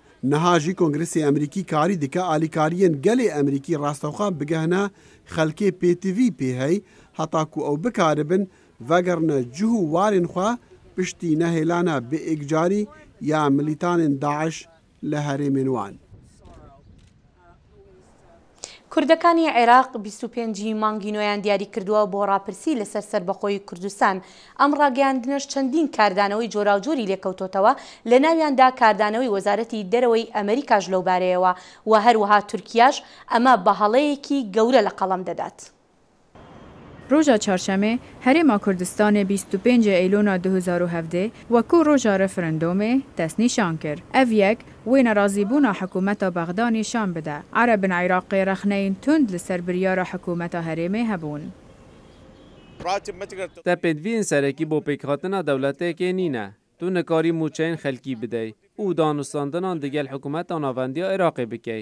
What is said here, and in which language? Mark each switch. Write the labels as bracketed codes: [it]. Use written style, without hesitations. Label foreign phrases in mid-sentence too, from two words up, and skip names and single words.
[ku] Niha jî Kongresê Amerîkî karî dike alîkariyên gelê Amerîkî rastexwe bigehne xelkê pêtivî pê hey heta ku ew bikaribin vegerine cih û warên xwe piştî nehêlana bêîkcarî ya milîtanên Daeş li herêmên wan. [ckb] کوردەکانی عێراق 25 مانگی نوێیان دیاری کردووە بۆ ڕاپرسی لەسەر سەربەخۆی کوردستان. ئەم ڕاگەیاندنەش چەندین کاردانەوەی جۆراوجۆری لێکەوتۆتەوە لە ناویاندا کاردانەوەی وەزارەتی دەرەوەی ئەمریکاش لەو بارەیەوە و هەروەها تورکیاش ئەمە بە هەڵەیەکی گەورە لە قەڵەم دەدات. [ku] ڕۆژە چارشەمێ هەرێما کوردستانê 25 ئەیلۆنا 2017 وەکو ڕۆژە ڕەفرەندۆمê دەستنیشان کرد. Ev yek wê nerazîbûna hikûmeta Bexda nîşan bide. Erebin Iraqê rexneyên tund li ser biryara hikûmeta herêmê hebûn. Te pêdiviyên serekî bo pêkhatina dewleteke nîne. Tu nikarî mûçeyên xelkî bidey û danûstandinan digel hikûmeta navendiya Iraqê bikey.